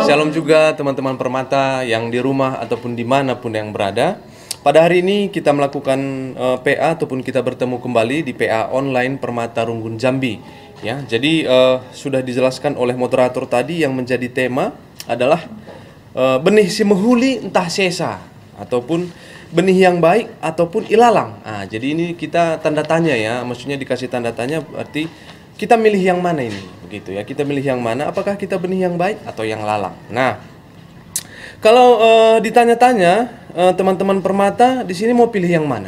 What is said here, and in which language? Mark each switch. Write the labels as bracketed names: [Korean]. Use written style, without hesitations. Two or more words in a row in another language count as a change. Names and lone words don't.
[Indonesian] Shalom juga teman-teman permata yang di rumah ataupun dimanapun yang berada. Pada hari ini kita melakukan PA ataupun kita bertemu kembali di PA online Permata Runggun Jambi. Ya, jadi sudah dijelaskan oleh moderator tadi yang menjadi tema adalah [Batak Karo] benih si mehuli entah sesa [Indonesian] ataupun benih yang baik ataupun ilalang. Nah, jadi ini kita tanda tanya ya, maksudnya dikasih tanda tanya berarti kita milih yang mana ini? Begitu ya, kita milih yang mana? Apakah kita benih yang baik atau yang lalang? Nah, kalau ditanya-tanya teman-teman Permata di sini mau pilih yang mana?